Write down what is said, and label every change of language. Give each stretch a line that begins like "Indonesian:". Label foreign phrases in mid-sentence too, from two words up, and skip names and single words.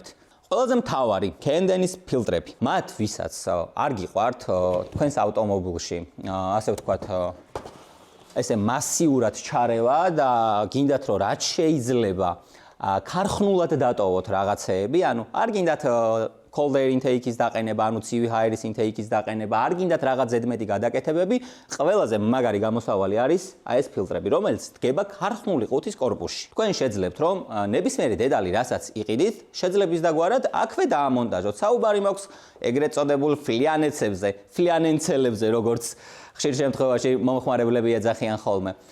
Georgian: ყველაზე მთავარი კენდენის ფილტრები. მათ ვისაც არ გიყვართ თქვენს ავტომობილში, ასე ვთქვათ, ესე მასიურად ჩარევა და გინდათ რომ რაც შეიძლება ქარხნულად დატოვოთ რაღაცეები, ანუ არ გინდათ
English: cold air intake-
Georgian: ის დაყენება, ანუ ცივი ჰაერის intake-ის დაყენება, არ გინდათ რაღაც ზედმეტი გადაკეთებები, ყველაზე მაგარი გამოსავალი არის ეს ფილტრები, რომელიც დგება ქარხნული ყუთის კორპუსში. თქვენ შეძლებთ რომ ნებისმიერი დედალი, რასაც იყიდით, შეძლების დაგვარად აქვე დაამონტაჟოთ. საუბარი მაქვს ეგრეთ წოდებულ ფლიანენცებზე, როგორც ხშირ შემთხვევაში მომხმარებლები ეძახიან ხოლმე.